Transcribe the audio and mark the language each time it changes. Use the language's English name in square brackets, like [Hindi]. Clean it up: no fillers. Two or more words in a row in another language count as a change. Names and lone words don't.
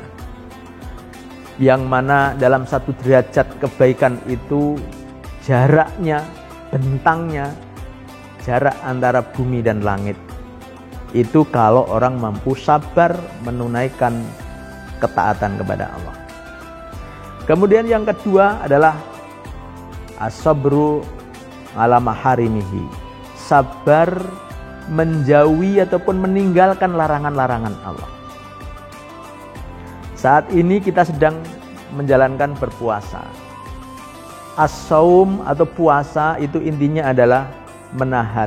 [Indonesian] Yang mana dalam satu derajat kebaikan itu jaraknya, bentangnya, jarak antara bumi dan langit. Itu kalau orang mampu sabar menunaikan ketaatan kepada Allah. Kemudian yang kedua adalah [Arabic] as-sabru ala maharimihi. [Indonesian] Sabar menjauhi ataupun meninggalkan larangan-larangan Allah. Saat ini kita sedang menjalankan berpuasa. As-saum atau puasa itu intinya adalah menahan.